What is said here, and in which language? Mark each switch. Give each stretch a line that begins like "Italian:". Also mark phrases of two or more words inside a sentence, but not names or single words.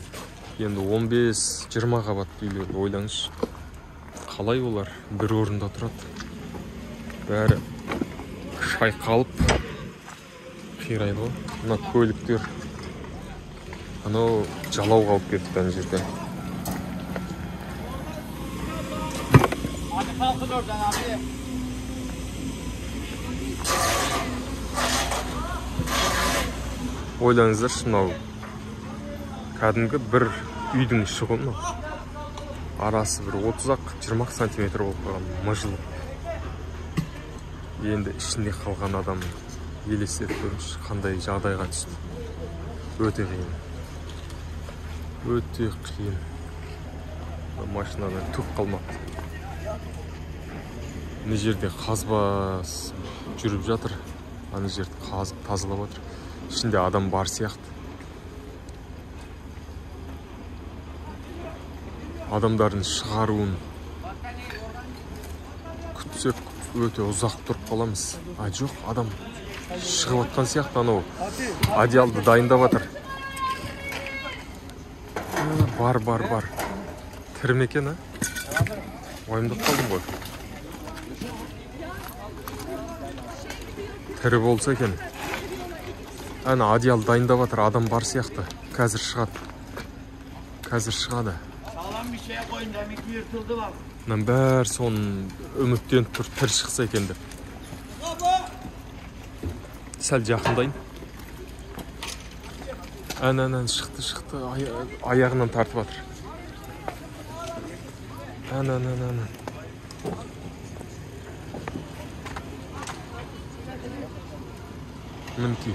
Kazakh: Енді 15-20 қабатты үйлерді ойлаңызшы. Қалай олар бір орында тұрады? Бәрі шайқалып қирайды ғой. Мына көліктер анау жалау қалып кетті ана жерде.
Turkish: Kalkın oradan abi.
Kazakh: Ойлаңыздар, мынау кәдімгі бір үйдің іші ғой мынау. Арасы бір 30-20 сантиметр болып қалған, мыжылып. Енді ішінде қалған адам елестетіп көріңізші, қандай жағдайға түсті. Өте қиын. Өте қиын. Машинадан түк қалмапты. Мына жерде қазба жүріп жатыр. Ана жерді қазып тазалап жатыр.
Turkish: İçinde adam
Kazakh: бар сияқты. Адамдардың шығаруын күтсек өте ұзақ тұрып қаламыз. Жоқ, адам шығып жатқан сияқты. Анау одеялды дайындап жатыр. Бар. Тірі ме екен, уайымдап қалдым ғой. Тірі болса екен. Ана одеял дайындап жатыр, адам бар сияқты. Қазір шығады.
Turkish: Sağlam bir şeye koyun, demek ki yırtıldı bak.
Kazakh: Бәрі соның үміттеніп тұр, тірі шықса екен деп. Сәл жақындайын. Ән шықты, аяғынан тартып жатыр. Ән. Мінекей.